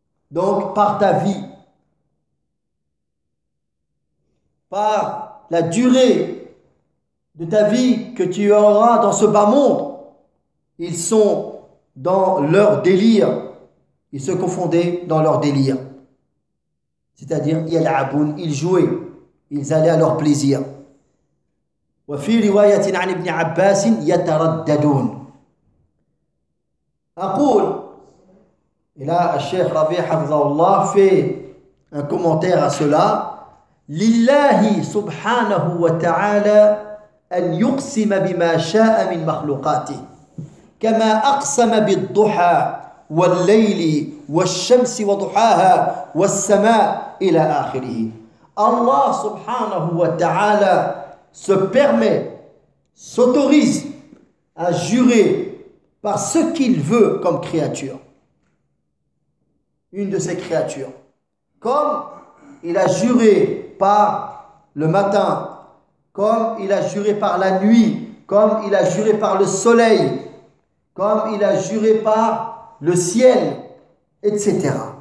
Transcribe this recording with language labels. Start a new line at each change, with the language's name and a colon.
French: Donc, par ta vie, par la durée de ta vie que tu auras dans ce bas monde, ils sont dans leur délire. Ils se confondaient dans leur délire. C'est-à-dire, yalaboun, ils jouaient. Ils allaient à leur plaisir.
Arabic: وفي رواية عن ابن عباس يترددون. أقول.
French: Et là, الشيخ ربيع
Arabic: حفظه الله
French: fait un commentaire à cela.
Arabic: لله سبحانه وتعالى أن يقسم بما شاء من مخلوقاته كما أقسم بالضحى والليل والشمس وضحاها والسماء إلى آخره.
French: Allah subhanahu wa ta'ala se permet, s'autorise à jurer par ce qu'il veut comme créature. Une de ses créatures. Comme il a juré par le matin, comme il a juré par la nuit, comme il a juré par le soleil, comme il a juré par le ciel, etc.